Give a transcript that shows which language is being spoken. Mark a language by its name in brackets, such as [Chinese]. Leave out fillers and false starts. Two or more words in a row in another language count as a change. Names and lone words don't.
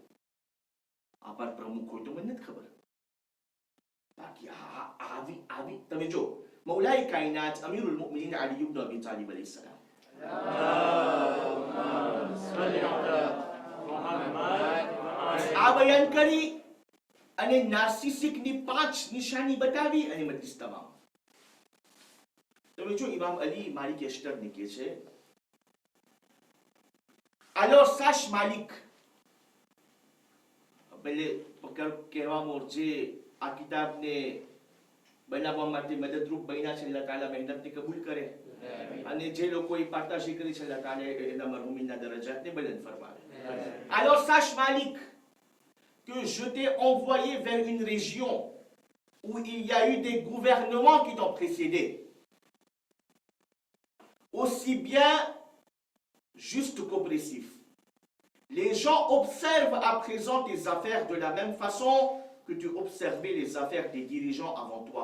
[Gujarati] આપાર પ્રમુખ હોય તો મને નથી ખબર, બાકી આવી તમે જો મૌલાએ કાયનાત [Arabic] أمير المؤمنين [Gujarati] અલી ઇબ્ન અબી તાલિબ [Arabic] عليه السلام, [Gujarati] આ બયાન કરી અને નાર્સિસિકની 5 નિશાની બતાવી અને મજલિસ તમામ. તમે જો ઇમામ અલી માલિક એસ્ટરને કહે છે, [French] alors sache Malik, [Gujarati] ભલે કહેવામાં જે આ કિતાબને બનાવવા માટે મદદરૂપ બન્યા છે, [Arabic] الله تعالى [Gujarati] મહેનતને કબૂલ કરે અને જે લોકોએ પાતાશી કરી છે [Arabic] الله تعالى [Gujarati] એના મરહુમીના દરજ્જાતને બુલંદ ફરમાવે. [French] Alors sache Malik que je t'ai envoyé vers une région où il y a eu des gouvernements qui t'ont précédé, aussi bien juste qu'oppressif. Les gens observent à présent tes affaires de la même façon que tu observais les affaires des dirigeants avant toi.